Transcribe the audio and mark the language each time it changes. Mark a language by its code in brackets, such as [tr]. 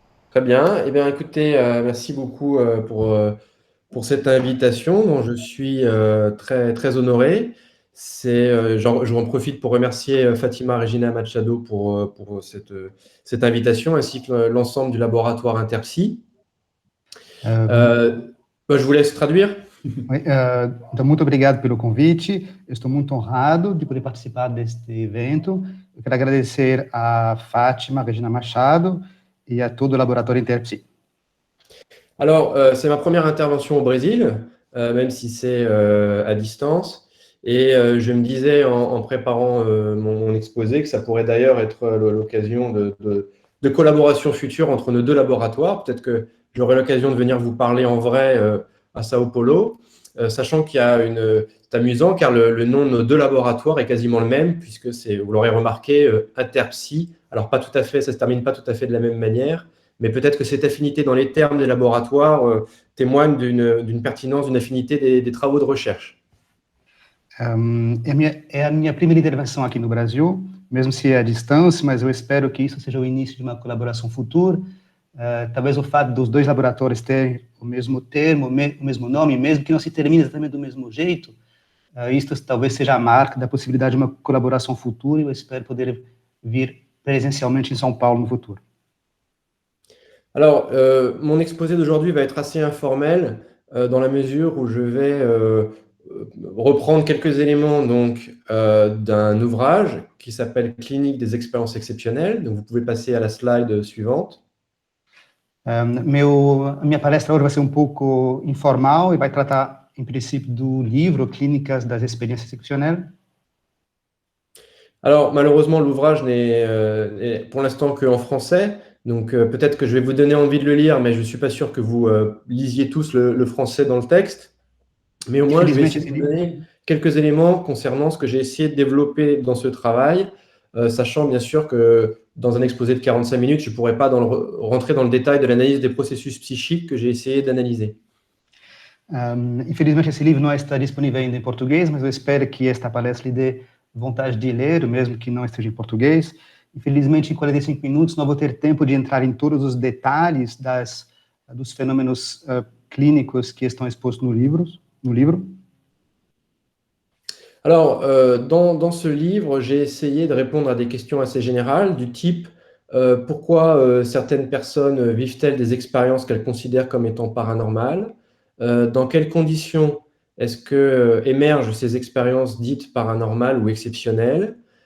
[fr] Très bien. Eh bien, écoutez, merci beaucoup pour cette invitation dont je suis très, très honoré. J'en profite pour remercier Fatima Regina Machado pour cette invitation, ainsi que l'ensemble du laboratoire Interpsi. Je vous laisse traduire. [pt] Então, muito obrigado pelo convite. Eu estou muito honrado de poder participar deste evento. Eu quero agradecer a Fátima Regina Machado e a todo o Laboratório Interpsi. [fr] Alors, c'est ma première intervention au Brésil, même si c'est à distance. Et je me disais en préparant mon exposé que ça pourrait d'ailleurs être l'occasion de collaboration future entre nos deux laboratoires. Peut-être que j'aurai l'occasion de venir vous parler en vrai à Sao Paulo, sachant qu'il y a c'est amusant car le nom de nos deux laboratoires est quasiment le même, puisque c'est, vous l'aurez remarqué, Interpsy. Alors, pas tout à fait, ça se termine pas tout à fait de la même manière. Mais peut-être que cette affinité dans les termes des laboratoires témoigne d'une pertinence, d'une affinité des travaux de recherche. [pt] É a minha primeira intervenção aqui no Brasil, mesmo se é à distância, mas eu espero que isso seja o início de uma colaboração futura. Talvez o fato dos dois laboratórios terem o mesmo termo, o mesmo nome, mesmo que não se termine exatamente do mesmo jeito, isto talvez seja a marca da possibilidade de uma colaboração futura e eu espero poder vir presencialmente em São Paulo no futuro. [fr] Alors, mon exposé d'aujourd'hui va être assez informel dans la mesure où je vais reprendre quelques éléments donc d'un ouvrage qui s'appelle Clinique des expériences exceptionnelles. Donc, vous pouvez passer à la slide suivante. [pt] A minha palestra hoje vai ser um pouco informal e vai tratar, em princípio, do livro Clínicas das Experiências Excepcionais. [fr] Alors, malheureusement, l'ouvrage n'est pour l'instant qu'en français. Donc, peut-être que je vais vous donner envie de le lire, mais je ne suis pas sûr que vous lisiez tous le français dans le texte. Mais au moins, je vais essayer de vous donner quelques éléments concernant ce que j'ai essayé de développer dans ce travail, sachant bien sûr que dans un exposé de 45 minutes, je ne pourrais pas rentrer dans le détail de l'analyse des processus psychiques que j'ai essayé d'analyser. [pt] Infelizmente, esse livro não está disponível ainda em português, mas eu espero que esta palestra lhe dê vontade de ler, mesmo que não esteja em português. Infelizmente, em 45 minutos, não vou ter tempo de entrar em todos os detalhes dos fenômenos clínicos que estão expostos no livro. [fr] Alors, dans ce livre, j'ai essayé de répondre à des questions assez générales du type pourquoi certaines personnes vivent-elles des expériences qu'elles considèrent comme étant paranormales? Dans quelles conditions est-ce que émergent ces expériences dites paranormales ou exceptionnelles?